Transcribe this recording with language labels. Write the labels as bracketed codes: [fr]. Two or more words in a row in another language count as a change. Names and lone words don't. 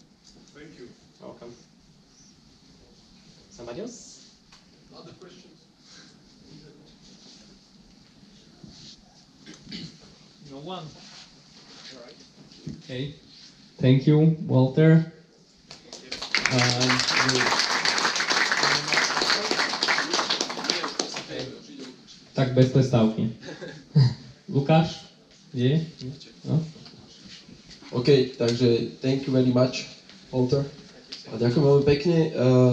[en] Thank you. Welcome. Somebody else? Other questions? No one. All right. Okay. Thank you, Walter. [sk] Tak bez prestávky. Lukáš? Je? No? [en] OK, takže thank you very much, Walter. [sk] A ďakujem veľmi pekne.